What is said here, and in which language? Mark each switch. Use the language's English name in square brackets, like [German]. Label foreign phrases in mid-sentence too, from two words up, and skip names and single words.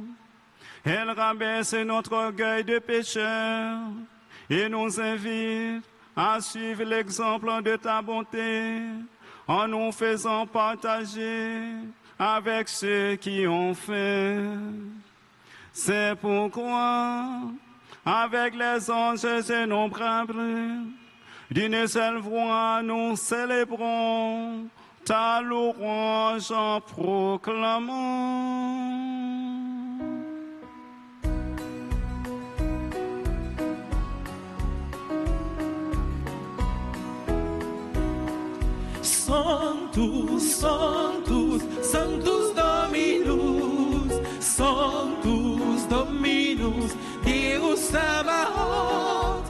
[French] Elle rabaisse notre orgueil de pécheur et nous invite à suivre l'exemple de ta bonté en nous faisant partager avec ceux qui ont faim. C'est pourquoi, avec les anges innombrables, d'une seule voix, nous célébrons ta louange en proclamant. [Latin] Sanctus, Sanctus, Sanctus Dominus, Sanctus Dominus, Deus Sabaoth.